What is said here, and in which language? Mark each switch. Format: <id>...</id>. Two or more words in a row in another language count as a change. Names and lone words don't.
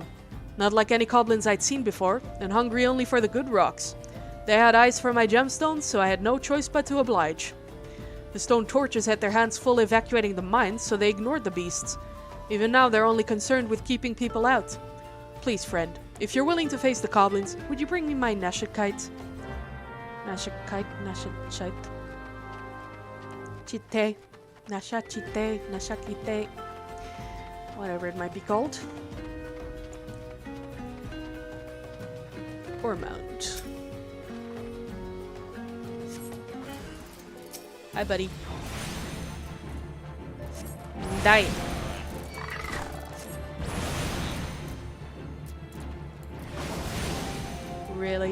<en>Not like any koblins I'd seen before, and hungry only for the good rocks. They had eyes for my gemstones, so I had no choice but to oblige. The stone torches had their hands full evacuating the mines, so they ignored the beasts. Even now, they're only concerned with keeping people out. Please, friend, if you're willing to face the goblins, would you bring me my nashachite? Nashachite. Chite. Nashachite. Whatever it might be called. Or mount. Hi, buddy. Die. Really?</en>